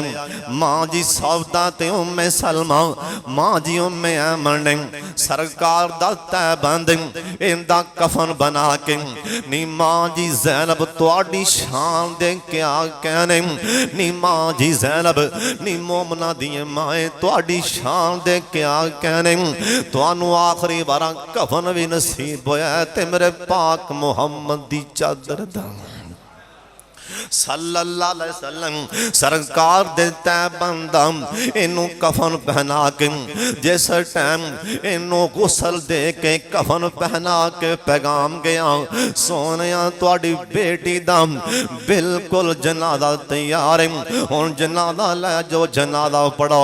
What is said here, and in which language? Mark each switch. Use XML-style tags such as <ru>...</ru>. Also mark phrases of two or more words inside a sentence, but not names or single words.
<pa>ماں جی سودہ تے ام سلمہ، ماں جی ام ایمن نے سرکار دا تہبند ایندا کفن بنا کے نی ماں جی زینب تہاڈی شان دے کیا کہنے نی ماں جی زینب نی مومناں دی مائے تہاڈی شان دے کیا کہنے. تہانوں آخری بار کفن بھی نصیب ہویا تے میرے پاک محمد دی چادر دا</pa> <ar>صلى الله عليه وسلم</ar> <pa>سرکار دے تہبندا اینوں کفن پہنا کے جس ٹائم اینوں غسل دے کے کفن پہنا کے پیغام گیا سوہنیا تہاڈی بیٹی دا بالکل جنازہ تیار ہے، ہن جنازہ لے جاؤ جنازہ پڑھو.</pa>